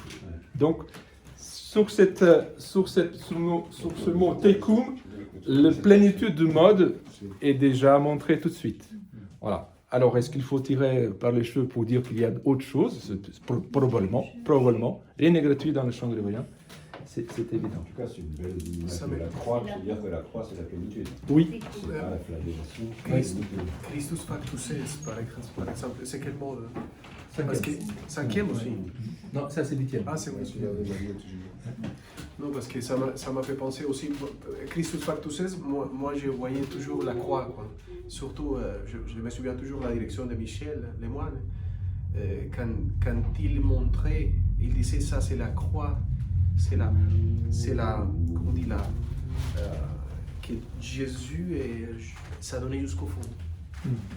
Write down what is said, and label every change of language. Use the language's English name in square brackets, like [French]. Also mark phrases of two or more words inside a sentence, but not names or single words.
[French] Donc, sur ce mot tekum, la plénitude du mode est déjà montrée tout de suite. Voilà. Alors, est-ce qu'il faut tirer par les cheveux pour dire qu'il y a autre chose? Probablement. Rien n'est gratuit dans le chant grégorien. C'est évident. En tout cas, c'est une belle image de la croix, c'est-à-dire que la croix, c'est la plénitude. Oui. C'est pas la flagellation. [Latin] Christus factus est, [French] par exemple, c'est quel mot Cinquième. Parce que cinquième aussi. Non, ça c'est 8e. Ah, c'est vrai. Non, parce que ça m'a fait penser aussi, [Latin] Christus factus est, [French] moi je voyais toujours la croix, quoi. Surtout, je me souviens toujours de la direction de Michel Lemoine, quand il montrait, il disait ça c'est la croix, c'est la, comment on dit là, que Jésus, ça donnait jusqu'au fond.